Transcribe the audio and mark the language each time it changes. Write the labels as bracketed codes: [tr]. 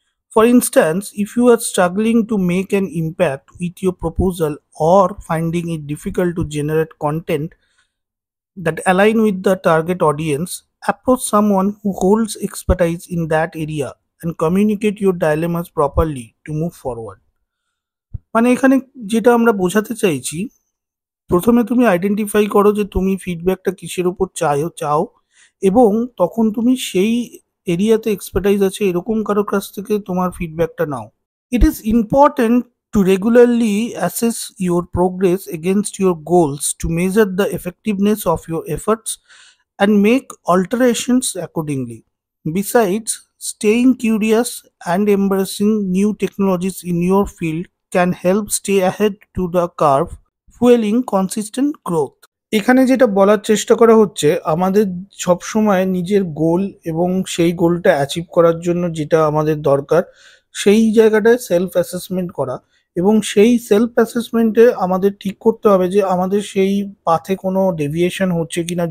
[en] For instance, if you are struggling to make an impact with your proposal or finding it difficult to generate content that align with the target audience, approach someone who holds expertise in that area and communicate your dilemmas properly to move forward. [bn] মানে এখানে যেটা আমরা বোঝাতে চাইছি, প্রথমে তুমি identify করো যে তুমি ফিডব্যাকটা কিসের উপর চাও, এবং তখন তুমি সেই এরিয়াতে এক্সপার্টাইজ আছে এরকম কারোর কাছ থেকে তোমার ফিডব্যাকটা নাও। [en] It is important to regularly assess your progress against your goals to measure the effectiveness of your efforts and make alterations accordingly. Besides, staying curious and embracing new technologies in your field can help stay ahead to the curve, fueling consistent growth. [bn] এখানে যেটা বলার চেষ্টা করা হচ্ছে, আমাদের সবসময় নিজের গোল এবং সেই গোলটা অ্যাচিভ করার জন্য যেটা আমাদের দরকার সেই জায়গাটায় সেলফ অ্যাসেসমেন্ট করা, এবং সেই সেলফ অ্যাসেসমেন্টে আমাদের ঠিক করতে হবে যে আমাদের সেই পাথে কোনো ডেভিয়েশন হচ্ছে কিনা।